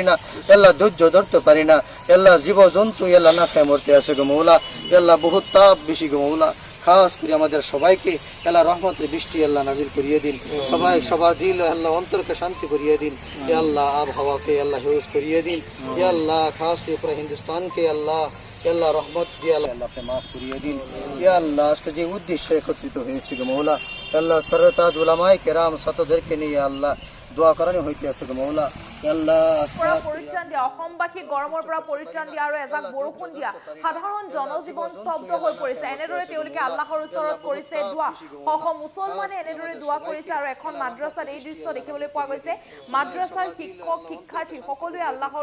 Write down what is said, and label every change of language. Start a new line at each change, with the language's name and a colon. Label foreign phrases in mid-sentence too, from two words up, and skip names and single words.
Bangla: না আল্লাহ ধৈর্য ধরতে পারি না আল্লাহ জীব জন্তু আল্লাহ না খেয়ে মরতে আছে গো মওলা আল্লাহ বহুত তাপ বেশি গো মওলা খাস করে আমাদের সবাইকে আল্লাহ রহমতের বৃষ্টি আল্লাহ নাজিল করিয়ে দিন সবার দিল আল্লাহ অন্তরকে শান্তি করিয়ে দিন হে আল্লাহ আবহাওয়াকে আল্লাহ হিউজ করিয়ে দিন হে আল্লাহ খাস করে পুরো হিন্দুস্তানকে আল্লাহ আল্লাহ রহমত দিয়ে আল্লাহকে মাফ করিয়ে দিন হে আল্লাহ আজকে যে উদ্দেশ্যে একত্রিত হয়েছি গো মওলা আল্লাহ সরতাজ উলামায়ে কেরাম সাতদেরকে নিয়ে আল্লাহ দোয়া করানো হইতে আছে গো মওলা
Assamese: পৰিত্ৰাণ দিয়া অসমবাসী গৰমৰ পৰা পৰিত্ৰাণ দিয়া আৰু এজাক বৰষুণ দিয়া সাধাৰণ জনজীৱন স্তব্ধ হৈ পৰিছে এনেদৰে তেওঁলোকে আল্লাহৰ ওচৰত কৰিছে দোৱা শ মুছলমানে এনেদৰে দোৱা কৰিছে আৰু এখন মাদ্ৰাসাত এই দৃশ্য দেখিবলৈ পোৱা গৈছে মাদ্ৰাসাৰ শিক্ষক শিক্ষাৰ্থী সকলোৱে আল্লাহৰ